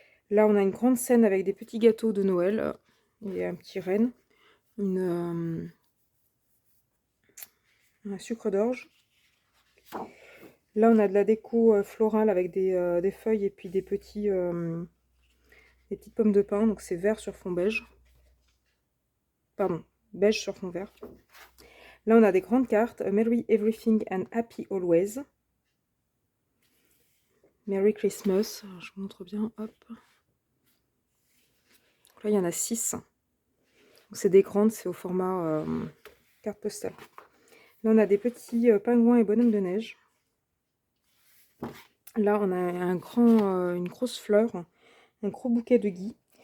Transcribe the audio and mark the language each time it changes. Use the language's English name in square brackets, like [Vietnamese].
[French] Là, on a une grande scène avec des petits gâteaux de Noël et un petit renne, un sucre d'orge. Là, on a de la déco florale avec des feuilles et puis des petites pommes de pin, donc c'est vert sur fond beige. Pardon, beige sur fond vert. Là, on a des grandes cartes. [English] Merry Everything and Happy Always. Merry Christmas. [French] Alors, je vous montre bien. Hop. Donc là, il y en a 6. C'est des grandes, c'est au format carte postale. Là, on a des petits pingouins et bonhommes de neige. Là, on a une grosse fleur, un gros bouquet de gui.